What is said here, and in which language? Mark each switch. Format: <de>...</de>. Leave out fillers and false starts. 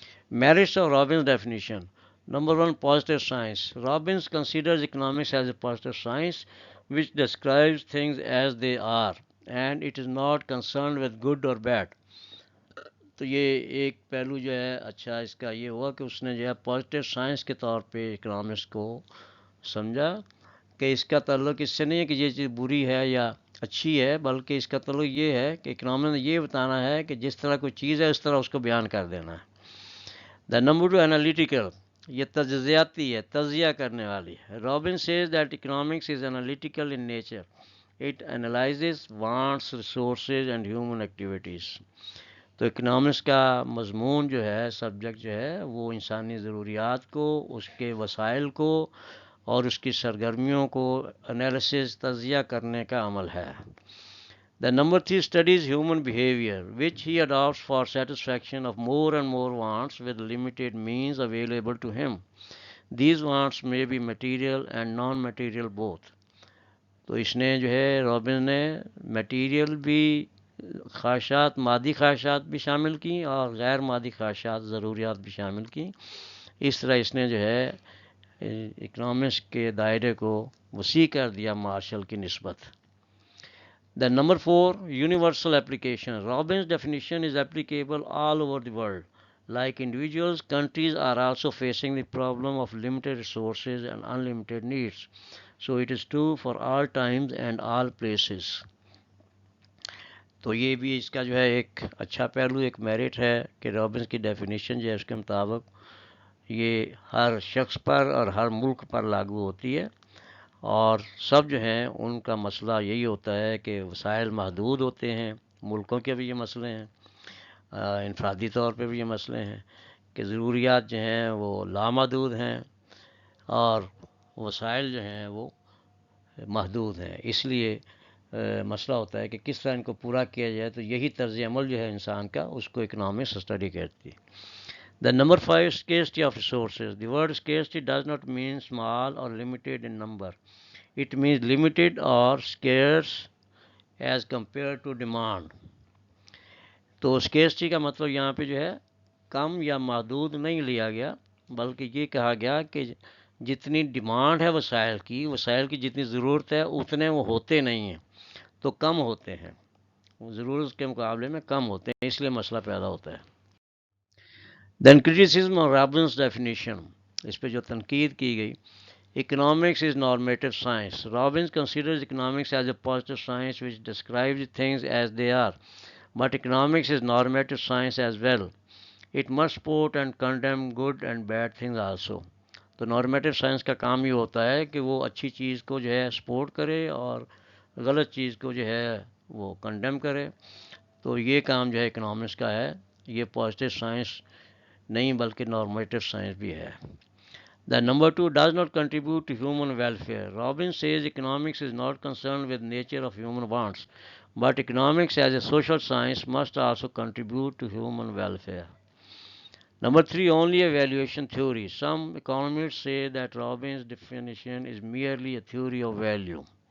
<ur>Merits of Robbins definition. Number one, positive science.</ur> <en>Robbins considers economics as a positive science which describes things as they are and it is not concerned with good or bad.</en> <ur>تو یہ ایک پہلو جو ہے اچھا اس کا یہ ہوا کہ اس نے جو ہے پازیٹیو سائنس کے طور پہ اکنامکس کو سمجھا کہ اس کا تعلق اس سے نہیں ہے کہ یہ چیز بری ہے یا اچھی ہے، بلکہ اس کا تعلق یہ ہے کہ اکنامکس نے یہ بتانا ہے کہ جس طرح کوئی چیز ہے اس طرح اس کو بیان کر دینا ہے.</ur> <en>The number two, analytical.</en> <ur>یہ تجزیاتی ہے، تجزیہ کرنے والی ہے.</ur> <en>Robbins says that economics is analytical in nature. It analyzes wants, resources and human activities.</en> <ur>تو اکنامکس کا مضمون جو ہے، سبجیکٹ جو ہے، وہ انسانی ضروریات کو، اس کے وسائل کو اور اس کی سرگرمیوں کو انالیسس، تجزیہ کرنے کا عمل ہے.</ur> <en>The number three, studies human behavior, which he adopts for satisfaction of more and more wants with limited means available to him. These wants may be material and non-material both.</en> <ur>تو اس نے جو ہے robin نے material بھی خواہشات، مادی خواہشات بھی شامل کی اور غیر مادی خواہشات، ضروریات بھی شامل کی. اس طرح اس نے جو ہے اکنامکس کے دائرے کو وسیع کر دیا مارشل کی نسبت.</ur> <en>The number four, universal application. Robin's definition is applicable all over the world. Like individuals, countries are also facing the problem of limited resources and unlimited needs. So it is true for all times and all places.</en> <ur>تو یہ بھی اس کا جو ہے ایک اچھا پہلو، ایک میرٹ ہے کہ رابنس کی ڈیفینیشن جو ہے اس کے مطابق یہ ہر شخص پر اور ہر ملک پر لاگو ہوتی ہے، اور سب جو ہیں ان کا مسئلہ یہی ہوتا ہے کہ وسائل محدود ہوتے ہیں. ملکوں کے بھی یہ مسئلے ہیں، انفرادی طور پہ بھی یہ مسئلے ہیں کہ ضروریات جو ہیں وہ لامحدود ہیں اور وسائل جو ہیں وہ محدود ہیں. اس لیے مسئلہ ہوتا ہے کہ کس طرح ان کو پورا کیا جائے، تو یہی طرز عمل جو ہے انسان کا، اس کو اکنامکس اسٹڈی کرتی ہے.</ur> <en>The number 5, scarcity of resources. The word scarcity does not mean small or limited in number. It means limited or scarce as compared to demand.</en> <ur>تو scarcity کا مطلب یہاں پہ جو ہے کم یا محدود نہیں لیا گیا، بلکہ یہ کہا گیا کہ جتنی ڈیمانڈ ہے وسائل کی جتنی ضرورت ہے اتنے وہ ہوتے نہیں ہیں، تو کم ہوتے ہیں، وہ ضرورت کے مقابلے میں کم ہوتے ہیں، اس لیے مسئلہ پیدا ہوتا ہے.</ur> <en>Then criticism of Robbins' definition.</en> <ur>اس پہ جو تنقید کی گئی.</ur> <en>Economics is normative science. Robbins considers economics as a positive science which describes things as they are. But economics is normative science as well. It must support and condemn good and bad things also.</en> <ur>تو normative science کا کام یہ ہوتا ہے کہ وہ اچھی چیز کو جو ہے سپورٹ کرے اور غلط چیز کو جو ہے وہ کنڈیم کرے. تو یہ کام جو ہے اکنامکس کا ہے، یہ پازیٹیو سائنس نہیں بلکہ نارمیٹو سائنس بھی ہے.</ur> <en>The number 2 does not contribute to human welfare. Robbins says economics is not concerned with nature of human wants, but economics as a social science must also contribute to human welfare. Number 3, only a valuation theory. Some economists say that Robbins' definition is merely a theory of value.</en>